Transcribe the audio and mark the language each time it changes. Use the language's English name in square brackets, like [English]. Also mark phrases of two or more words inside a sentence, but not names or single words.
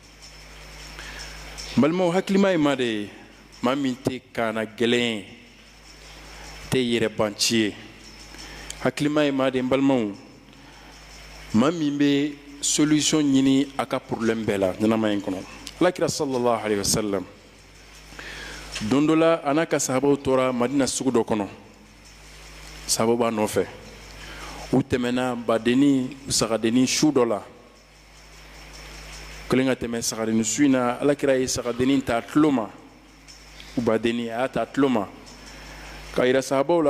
[Bambara] n balimaw hakilima ye maa de ye maa min tɛ kaana gɛlɛn ye tɛ yɛrɛbanci ye hakilima ye maa de ye n balimaw maa min bɛ solution ɲini a ka problème bɛɛ la ɲɛnamaya in kɔnɔ alakira [Arabic] صلى الله عليه وسلم [Bambara] don dɔ la a n'a ka sahabaw tora madina sugu dɔ kɔnɔ sahabaw b'a nɔfɛ u tɛmɛna badenni sagadenni su dɔ la kelen ka tɛmɛ sagadenni su in na alakira ye sagadenni ta a tulo ma u badenni a y'a ta a tulo ma k'a yira sahabaw la